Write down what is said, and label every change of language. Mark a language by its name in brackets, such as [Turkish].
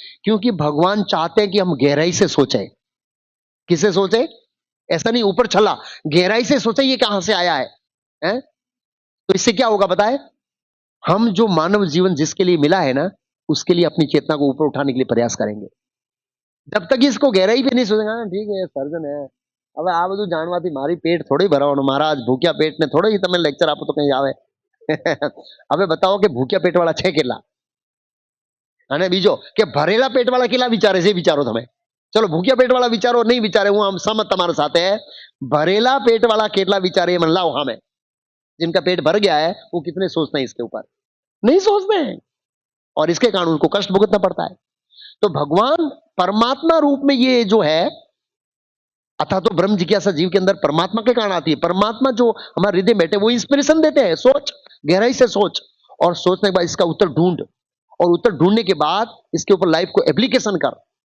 [Hindi] क्योंकि भगवान चाहते हैं कि हम गहराई से सोचें। किसे सोचे? ऐसा नहीं ऊपर छला, गहराई से सोचे ये कहां से आया है? तो इससे क्या होगा बताए? हम जो मानव जीवन जिसके लिए मिला है ना, उसके लिए अपनी चेतना को ऊपर उठाने के लिए प्रयास करेंगे। जब तक इसको गहराई पे नहीं सोचेगा ना, ठीक है सर्जन है, [Gujarati] હવે આ બધું જાણવાથી મારી પેટ થોડી ભરાવાનું, મહારાજ ભૂખ્યા પેટને થોડો ही તમે લેક્ચર આપો તો કઈ આવે। હવે બતાવો કે ભૂખ્યા પેટવાળા છે કેટલા, અને બીજો કે ભરેલા પેટવાળા કેટલા વિચારે છે, વિચારો તમે। ચલો ભૂખ્યા પેટવાળા વિચારો નહીં વિચારે, હું આમ सहमत તમારા સાથે। भरेला पेटवाला કેટલા વિચારે એ મને લાવો સામે। [Hindi] जिनका पेट भर गया है वो कितने सोचते हैं इसके ऊपर? नहीं सोचते हैं, और इसके कारण उनको कष्ट भुगतना पड़ता है। तो भगवान परमात्मा रूप में ये जो है, अतः तो ब्रह्म जिज्ञासा जीव के अंदर परमात्मा के कारण आती है। परमात्मा जो हमारे हृदय में बैठे वो इंस्पिरेशन देते हैं, सोच, गहराई से सोच, और सोचने के बाद इसका उत्तर ढूंढ, और उत्तर ढूंढने के बाद इसके ऊपर लाइफ को एप्लीकेशन कर।